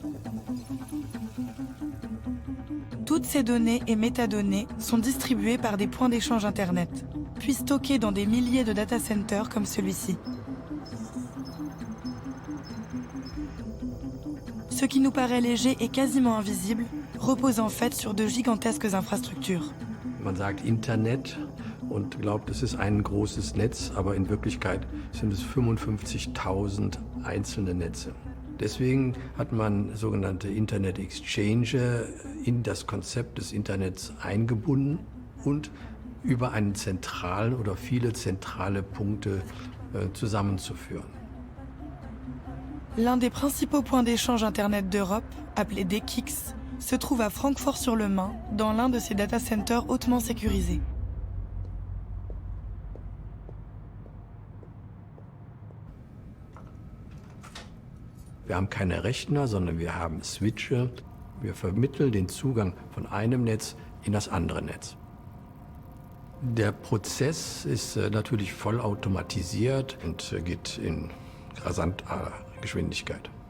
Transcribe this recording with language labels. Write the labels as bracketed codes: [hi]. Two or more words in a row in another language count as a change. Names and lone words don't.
[fr] Toutes ces données et métadonnées sont distribuées par des points d'échange Internet, puis stockées dans des milliers de [en] data centers [fr] comme celui-ci. Ce qui nous paraît léger et quasiment invisible repose en fait sur de gigantesques infrastructures. [de] Man sagt Internet und glaubt, es ist ein großes Netz, aber in Wirklichkeit sind es 55.000 einzelne Netze. Deswegen hat man sogenannte [en] Internet Exchange [de] in das Konzept des Internets eingebunden und über einen zentralen oder viele zentrale Punkte zusammenzuführen. [fr] L'un des principaux points d'échange Internet d'Europe, appelé DKIX, se trouve à Francfort-sur-le-Main, dans l'un de ces [en] data centers [fr] hautement sécurisés. [de] Wir haben keine Rechner, sondern wir haben Switche. Wir vermitteln den Zugang von einem Netz in das andere Netz. Der Prozess ist natürlich vollautomatisiert und geht in rasanter Geschwindigkeit.